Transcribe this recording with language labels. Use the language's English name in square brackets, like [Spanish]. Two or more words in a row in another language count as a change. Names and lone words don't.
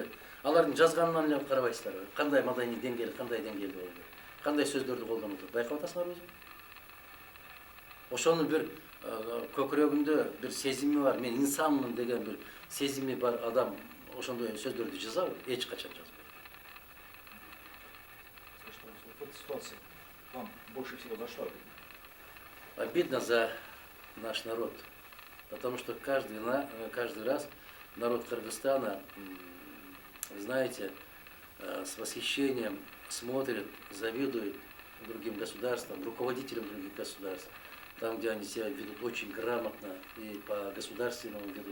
[Kyrgyz] Алардын жазганынан эле карабайсыздарбы? Кандай маданий деңгээл, кандай деңгээлде болду? Кандай сөздөрдү колдонуп атат? Байкап атасыңарбы өзү? Ошонун бир көкүрөгүндө бир сезими бар, мен инсанмын деген бир сезими бар адам ошондой сөздөрдү жазабы? Эч качан жазбайт. [Russian] Скажите, в этой ситуации вам больше всего за что обидно? Обидно за наш народ, потому что каждый раз народ Кыргызстана, вы знаете, с восхищением смотрит, завидует другим государствам, руководителям других государств, там, где они себя ведут очень грамотно и по-государственному ведут.